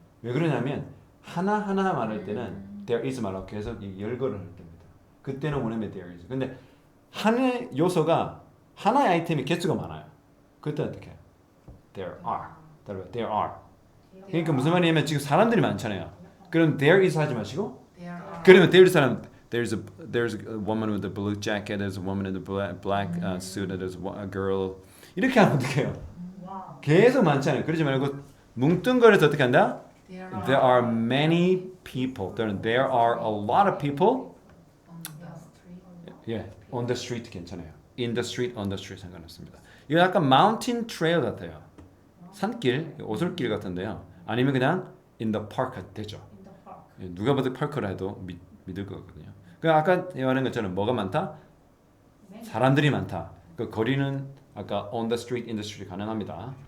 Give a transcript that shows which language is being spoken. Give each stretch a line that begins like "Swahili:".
Korean: 왜 그러냐면 하나하나 말할 때는 there is 말하고 계속 열거를 할 때입니다. 그때는 원하면 there is. 근데 하나의 요소가 하나의 아이템이 개수가 많아요. 그때 어떻게 해요?
English: There are. There are.
Korean: 그러니까 무슨 말이냐면 지금 사람들이 많잖아요. 그럼 there is 하지 마시고
English: there are. 그러면 there is 사람 there's a woman with a blue jacket, there's a woman in the black suit, there's a girl
Korean: 이렇게 하면 어떻게 해요? 와우. 계속 많잖아요. 그러지 말고 뭉뚱거려서 어떻게 한다?
English: There are many people. There are a lot of people. on the street. Yeah, on the street
Korean: 괜찮아요.
English: In the street, on the street
Korean: 상관없습니다. 이거 약간 mountain trail 같아요. 산길, 오솔길 같은데요. 아니면 그냥 in the park 해도 되죠.
English: In the park.
Korean: 예, 누가 봐도 파크라 해도 믿을 거거든요. 그 아까 말한 것처럼 뭐가 많다? 사람들이 많다. 그 거리는 아까
English: on the street, in the street
Korean: 가능합니다.